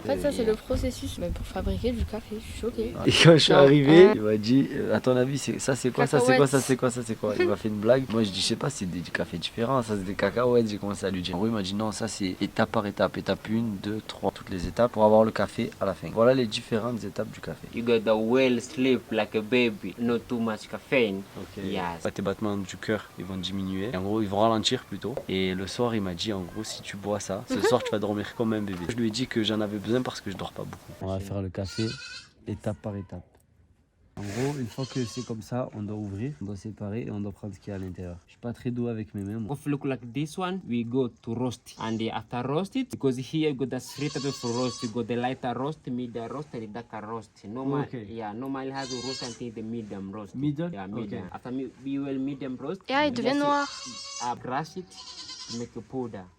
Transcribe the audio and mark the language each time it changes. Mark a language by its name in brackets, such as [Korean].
[French] En fait ça c'est le processus pour fabriquer du café, je suis choquée. Et quand je suis arrivé, il m'a dit à ton avis ça c'est quoi, ça c'est quoi, ça c'est quoi, ça c'est quoi. Il m'a fait une blague. Moi je dis je sais pas, c'est des cafés différents, ça c'est des cacahuètes. J'ai commencé à lui dire. En gros il m'a dit non, ça c'est étape par étape. Étape 1, 2, 3, toutes les étapes pour avoir le café à la fin. Voilà les différentes étapes du café. [English] You got the well sleep like a baby, not too much caffeine. Ok. Yes. [French] Tes battements du cœur ils vont diminuer. Et en gros ils vont ralentir plutôt. Et le soir il m'a dit en gros si tu bois ça, ce soir tu vas dormir comme un bébé. Je lui ai dit que j'en avais besoin parce que je dors pas beaucoup. On va faire le café étape par étape. En gros, une fois que c'est comme ça, on doit ouvrir, on doit séparer et on doit prendre ce qu'il y a à l'intérieur. Je suis pas très doux avec mes mains. Moi. [English] If look like this one, we go to roast. And after roast it, because here you got the three types of roast. You got the lighter roast, medium roast, and the darker roast. Normal, yeah, normal has a roast until the medium roast. Middle? Yeah, medium. Okay. After we will medium roast. [French] Et il devient noir. [English] Brush it to make a powder.